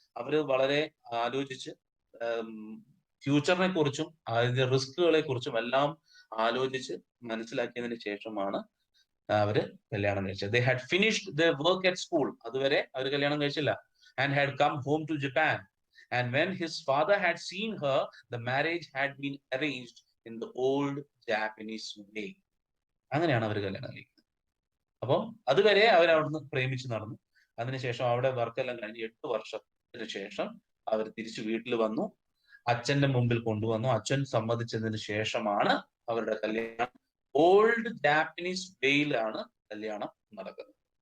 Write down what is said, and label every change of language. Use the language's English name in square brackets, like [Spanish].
[Malayalam] അവര് വളരെ ആലോചിച്ച് ഫ്യൂച്ചറിനെ കുറിച്ചും അതിന്റെ റിസ്കുകളെ കുറിച്ചും എല്ലാം ആലോചിച്ച് മനസ്സിലാക്കിയതിന് ശേഷമാണ് അവര് കല്യാണം കഴിച്ചത്. [English] They had finished their work at school. [Malayalam] അതുവരെ അവർ കല്യാണം കഴിച്ചില്ല. [English] And had come home to Japan. And when his father had seen her, the marriage had been arranged in the old Japanese way. [Malayalam] അങ്ങനെയാണ് അവർ കല്യാണം കഴിക്കുന്നത്. അപ്പം അതുവരെ അവരവിടുന്ന് പ്രേമിച്ച് നടന്നു. അതിനുശേഷം അവിടെ വർക്കെല്ലാം കഴിഞ്ഞ് 8 വർഷത്തിന് ശേഷം അവർ തിരിച്ചു വീട്ടിൽ വന്നു, അച്ഛന്റെ മുമ്പിൽ കൊണ്ടുവന്നു. അച്ഛൻ സമ്മതിച്ചതിന് ശേഷമാണ് അവരുടെ കല്യാണം ഓൾഡ് ജാപ്പനീസ് വേയിലാണ് കല്യാണം നടക്കുന്നത്.